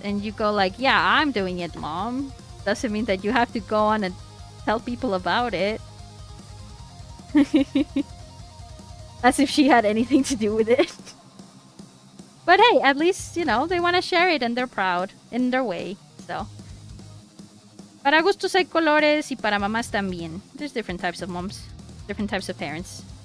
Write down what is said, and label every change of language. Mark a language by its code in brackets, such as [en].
[en] And you go like, yeah, I'm doing it, Mom. Doesn't mean that you have to go on and tell people about it. As if she had anything to do with it. But hey, at least, you know, they want to share it and they're proud in their way. [es] So, para gustos hay colores y para mamás también. [en] There's different types of moms, different types of parents.